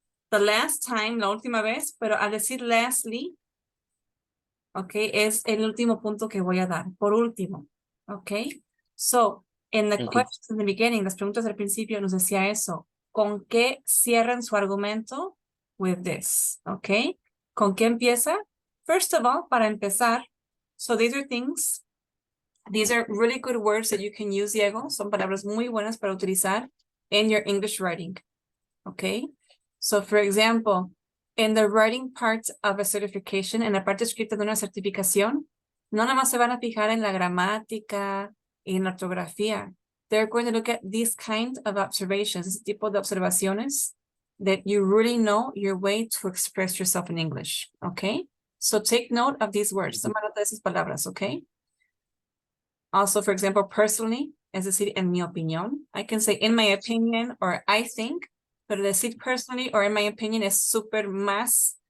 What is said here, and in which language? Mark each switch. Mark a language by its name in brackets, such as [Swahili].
[English] The last time, [Spanish] la última vez, pero al decir lastly, okay, es el último punto que voy a dar, por último, okay. [English] So, in the Ok. questions in the beginning, [Spanish] las preguntas al principio nos decía eso. ¿Con qué cierran su argumento? [English] With this, [Spanish] okay. ¿Con qué empieza? [English] First of all, [Spanish] para empezar, [English] so these are things, these are really good words that you can use, Diego. [Spanish] Son palabras muy buenas para utilizar [English] in your English writing, [Spanish] okay. [English] So, for example, in the writing part of a certification, [Spanish] en la parte escrita de una certificación, no nada más se van a fijar en la gramática y en la ortografía. [English] They're going to look at these kind of observations, [Spanish] este tipo de observaciones [English] that you really know your way to express yourself in English, okay? So take note of these words. [Spanish] Toma nota de esas palabras, okay? [English] Also, for example, personally, [Spanish] es decir, en mi opinión. [English] I can say in my opinion or I think, [Spanish] pero decir [English] personally or in my opinion [Spanish] es súper más